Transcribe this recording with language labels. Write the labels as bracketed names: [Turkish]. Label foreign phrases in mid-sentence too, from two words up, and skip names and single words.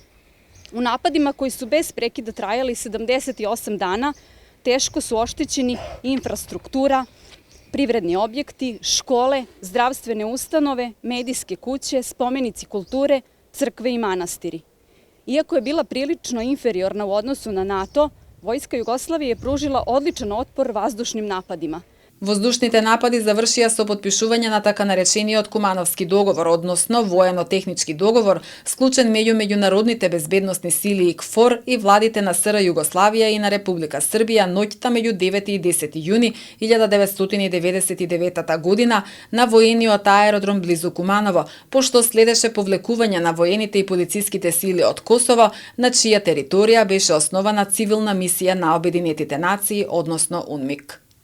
[Serbian] U napadima koji su bez prekida trajali 78 dana, teško su oštećeni infrastruktura, privredni objekti, škole, zdravstvene ustanove, medijske kuće, spomenici kulture, crkve i manastiri. Iako je bila prilično inferiorna u odnosu na NATO, Vojska Jugoslavije je pružila odličan otpor vazdušnim napadima. [Macedonian] Воздушните напади завршија со потпишување на така наречениот Кумановски договор, односно воено-технички договор, склучен меѓу меѓународните безбедносни сили и КФОР и владите на СР Југославија и на Република Србија ноќта меѓу 9 и 10 јуни 1999 година на воениот аеродром близу Куманово, пошто следеше повлекување на воените и полициските сили од Косово, на чија територија беше основана цивилна мисија на Обединетите нации, односно УНМИК.